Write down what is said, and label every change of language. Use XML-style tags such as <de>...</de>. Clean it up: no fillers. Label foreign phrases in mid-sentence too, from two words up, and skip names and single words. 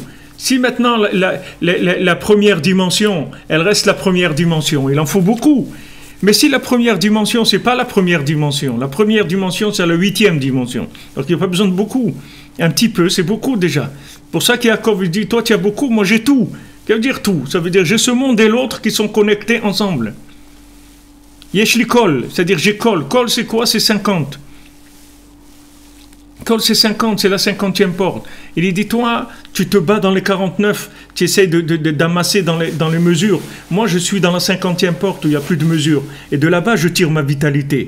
<fr>Si maintenant, la première dimension, elle reste la première dimension, il en faut beaucoup. Mais si la première dimension, ce n'est pas la première dimension c'est la 8e dimension. Donc il n'y a pas besoin de beaucoup. Un petit peu, c'est beaucoup déjà. Pour ça qu'Yaakov dit, toi tu as beaucoup, moi j'ai tout. Ça veut dire tout. Ça veut dire j'ai ce monde et l'autre qui sont connectés ensemble.</fr> <he>יש לי כל,</he> <fr>c'est-à-dire j'ai kol. Kol c'est quoi ? C'est 50. Kol c'est 50, c'est la 50e porte. Il dit, toi, tu te bats dans les 49, tu essayes d'amasser dans les mesures. Moi, je suis dans la 50e porte où il n'y a plus de mesures. Et de là-bas, je tire ma vitalité.</fr>